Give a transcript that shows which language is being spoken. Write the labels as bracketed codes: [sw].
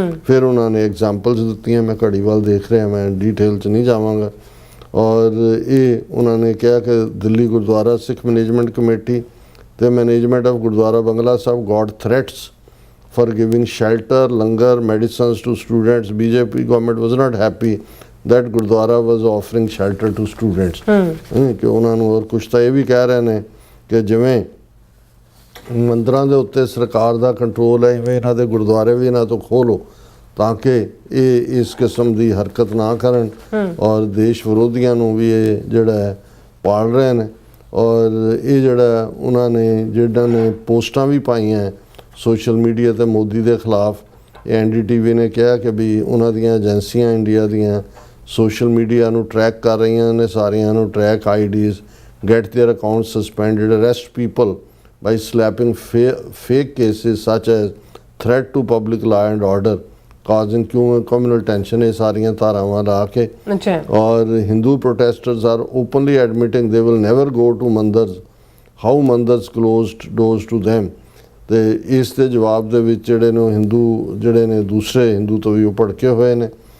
[pa] ਫਿਰ ਉਹਨਾਂ ਨੇ ਐਗਜ਼ਾਮਪਲਸ ਦਿੱਤੀਆਂ, ਮੈਂ ਘੜੀ ਵੱਲ ਦੇਖ ਰਿਹਾ, ਮੈਂ ਡੀਟੇਲ 'ਚ ਨਹੀਂ ਜਾਵਾਂਗਾ। ਔਰ ਇਹ ਉਹਨਾਂ ਨੇ ਕਿਹਾ ਕਿ ਦਿੱਲੀ ਗੁਰਦੁਆਰਾ ਸਿੱਖ ਮੈਨੇਜਮੈਂਟ ਕਮੇਟੀ ਤੇ [en] Management of Gurdwara Bangla Sahib got threats for giving shelter, langar, medicines to students. BJP government was not happy that Gurdwara was offering shelter to students। [pa] ਕਿ ਉਹਨਾਂ ਨੂੰ ਹੋਰ ਕੁਛ ਤਾਂ ਇਹ ਵੀ ਕਹਿ ਰਹੇ ਨੇ ਕਿ ਜਿਵੇਂ ਮੰਦਰਾਂ ਦੇ ਉੱਤੇ ਸਰਕਾਰ ਦਾ ਕੰਟਰੋਲ ਹੈ ਇਵੇਂ ਇਹਨਾਂ ਦੇ ਗੁਰਦੁਆਰੇ ਵੀ ਇਹਨਾਂ ਤੋਂ ਖੋਹ ਲਓ ਤਾਂ ਕਿ ਇਹ ਇਸ ਕਿਸਮ ਦੀ ਹਰਕਤ ਨਾ ਕਰਨ ਔਰ ਦੇਸ਼ ਵਿਰੋਧੀਆਂ ਨੂੰ ਵੀ ਇਹ ਜਿਹੜਾ ਹੈ ਪਾਲ ਰਹੇ ਨੇ। ਔਰ ਇਹ ਜਿਹੜਾ ਉਹਨਾਂ ਨੇ ਜਿਹੜਾ ਨੇ ਪੋਸਟਾਂ ਵੀ ਪਾਈਆਂ ਸੋਸ਼ਲ ਮੀਡੀਆ ਤੇ ਮੋਦੀ ਦੇ ਖਿਲਾਫ, ਇਹ NDTV ਨੇ ਕਿਹਾ ਕਿ ਵੀ ਉਹਨਾਂ ਦੀਆਂ ਏਜੰਸੀਆਂ ਇੰਡੀਆ ਦੀਆਂ ਸੋਸ਼ਲ ਮੀਡੀਆ ਨੂੰ ਟਰੈਕ ਕਰ ਰਹੀਆਂ ਨੇ, ਸਾਰਿਆਂ ਨੂੰ track IDs, [en] get their accounts suspended, arrest people by slapping fake cases such as threat to public law and order, causing communal tension, [pa] ये सारियां धारावां ला के। [en] और Hindu protesters are openly admitting they will never go to mandars, how mandars closed doors to them। [pa] ਤੇ ਇਸ ਦੇ ਜਵਾਬ ਦੇ ਵਿੱਚ ਜਿਹੜੇ ਨੇ ਹਿੰਦੂ ਜਿਹੜੇ ਨੇ ਦੂਸਰੇ ਹਿੰਦੂ ਤੋਂ ਵੀ ਉਹ ਭੜਕੇ ਹੋਏ ਨੇ।